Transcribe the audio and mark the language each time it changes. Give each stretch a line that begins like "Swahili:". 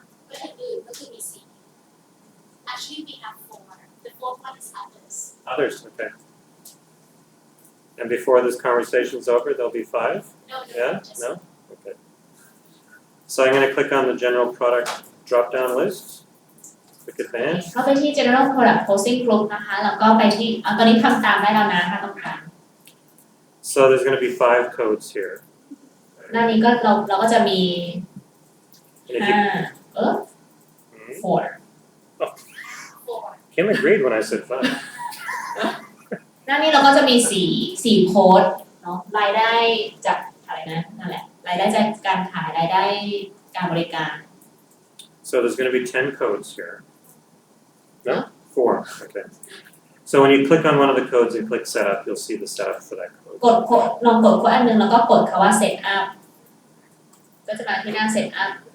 Thai: ก็อื่นๆก็คือมี4
English: actually we have 4 the 4th one is others Others, okay. And before this conversation's over, there'll be 5? no Yeah? just No? Okay. So I'm going to click on the general product drop-down list. Click advance.
Thai: เข้าไปที่ general product posting group นะคะแล้วก็ไปที่ตอนนี้ทำตามได้แล้วนะถ้าต้องการ
English: So there's going to be 5 codes here.
Thai: หน้านี้ก็เราก็จะมี
English: And if you, 4 4 Kim agreed when I said 5.
Thai: หน้านี้เราก็จะมี4โค้ดเนาะรายได้จากอะไรนะนั่นแหละรายได้จากการขายรายได้การบริการ
English: So there's going to be 10 codes here. No? 4. Okay. So when you click on one of the codes and click setup, you'll see the setup for that code.
Thai: กดโค้ดลองกดโค้ดอันนึงแล้วก็กดคำว่า set up ก็จะมาที่หน้า set up